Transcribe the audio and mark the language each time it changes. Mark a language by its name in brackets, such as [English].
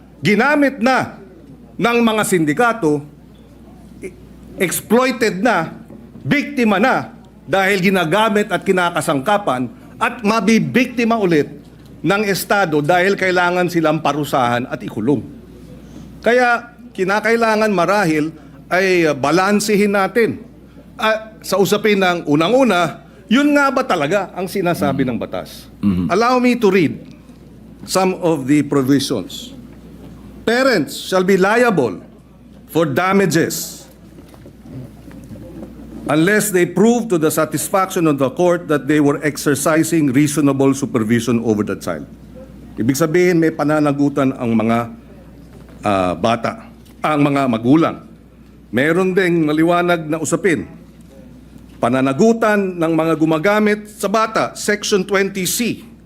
[Filipino] Ginamit na ng mga sindikato, exploited na, biktima na, dahil ginagamit at kinakasangkapan, at mabibiktima ulit ng Estado dahil kailangan silang parusahan at ikulong. Kaya kinakailangan marahil ay balansehin natin. Sa usapin ng unang-una, yun nga ba talaga ang sinasabi ng batas? [English] Allow me to read some of the provisions. Parents shall be liable for damages unless they prove to the satisfaction of the court that they were exercising reasonable supervision over the child. [Filipino] Ibig sabihin, may pananagutan ang mga bata, ang mga magulang. Meron ding maliwanag na usapin. Pananagutan ng mga gumagamit sa bata, Section 20C.